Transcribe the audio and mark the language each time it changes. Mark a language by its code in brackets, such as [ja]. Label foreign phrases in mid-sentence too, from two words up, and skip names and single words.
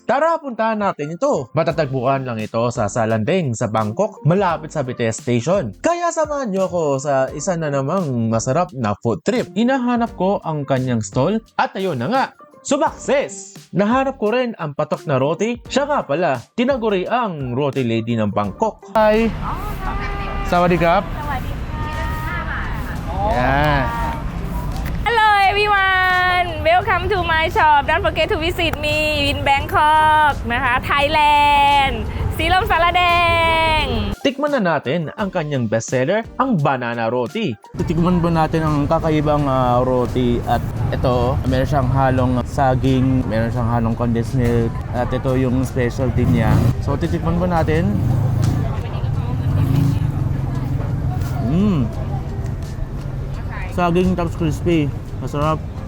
[tl] Tara, puntahan natin ito. Matatagpuan lang ito sa Salandeng sa Bangkok, malapit sa BTS Station. Kaya samahan niyo ako sa isa na namang masarap na food trip. Hinahanap ko ang kanyang stall at ayun na nga, sumakses! Nahanap ko rin ang patok na roti. Siya nga pala, tinaguri ang roti lady ng Bangkok. [th] Hi! สวัสดีครับ! [en] Yeah! Hello everyone! Welcome to my shop. Don't forget to visit me in Bangkok, [th] นะคะ Thailand สีลมสารแดง [tl] Tikman na natin ang kanyang bestseller, ang banana roti. Titikman po natin ang kakaibang roti at ito, meron siyang halong saging, meron siyang halong [en] condensed milk [tl] at ito yung specialty niya. So titikman po natin. Saging tapos crispy. Masarap.